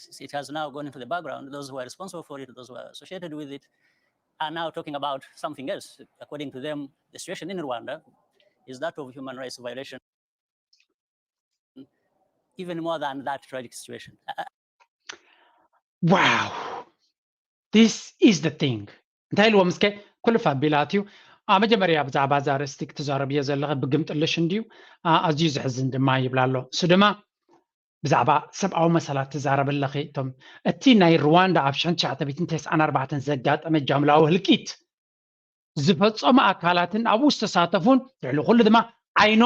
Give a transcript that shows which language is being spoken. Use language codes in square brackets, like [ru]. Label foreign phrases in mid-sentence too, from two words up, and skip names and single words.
[en] It has now gone into the background. Those who are responsible for it, those who are associated with it, are now talking about something else. According to them, the situation in Rwanda is that of human rights violation, even more than that tragic situation. Wow, this is the thing. [ti] እንታይ ኢልዎ ምስከ ኩሉ ፋቢላት እዩ መጀመርያ ብዛዕባ ዛረስቲ ክትዛረብየ ዘለኸ ብግምጥልሽ እንድዩ ኣዝዩ ዝሕዝን ድማ ይብላ ኣሎ እሱ ድማ ብዛዕባ ሰብኣዊ መሰላት ትዛረበለኺ እቶም እቲ ናይ ሩዋንዳ ኣብ 1994 ዘጋጠመ ጃምላዊ ህልቂት ዝፈፀሙ ኣካላትን ኣብኡ ዝተሳተፉን ልዕሊ ኩሉ ድማ ዓይኖም